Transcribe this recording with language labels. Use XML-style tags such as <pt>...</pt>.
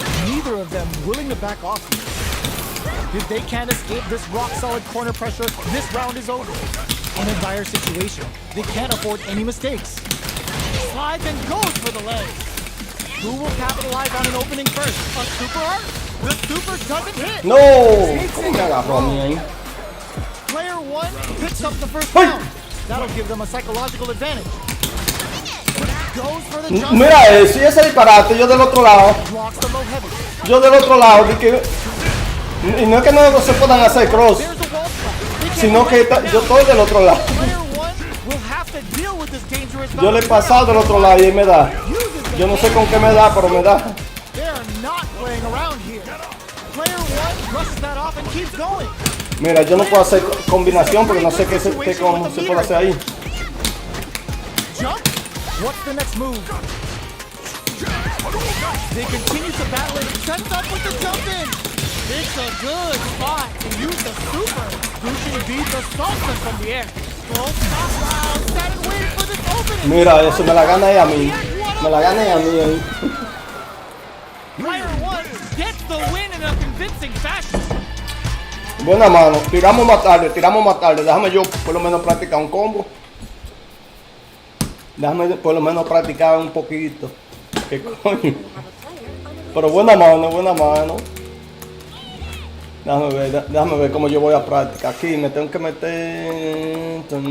<en>Neither of them willing to back off. If they can't escape this rock-solid corner pressure, this round is over. In a dire situation, they can't afford any mistakes. Slides and goes for the legs. Who will capitalize on an opening first? A super art? The super doesn't hit.</en> <es>No, ¿cómo me agarró a mí ahí?</es> <en>Player one picks up the first round. That'll give them a psychological advantage. Goes for the jump.</en> <es>Mira eso, y ese disparate, yo del otro lado.</es> <en>Blocks the low heavy.</en> <es>Yo del otro lado, y no es que no se puedan hacer cross,</es> <en>There's a wall spot. They can't</en> <es>sino que yo estoy del otro lado.</es> <en>Player one will have to deal with this dangerous</en> <es>Yo le he pasado del otro lado y él me da. Yo no sé con qué me da, pero me da.</es> <en>They are not playing around here. Player one brushes that off and keeps going.</en> <es>Mira, yo no puedo hacer combinación porque no sé cómo se puede hacer ahí.</es> <en>Jump? What's the next move? They continue to battle it. Sets up with the jump in. It's a good spot to use the super. Gucci beats the salsa from the air. Full stop round. Sat and waited for this opening.</en> <es>Mira, eso me la gana a mí. Me la gana a mí ahí.</es> <en>Player one gets the win in a convincing fashion.</en> <es>Buena mano, tiramos más tarde. Déjame yo por lo menos practicar un combo. Déjame por lo menos practicar un poquito. ¿Qué coño? Pero buena mano. Déjame ver cómo yo voy a practicar. Aquí me tengo que meter.</es>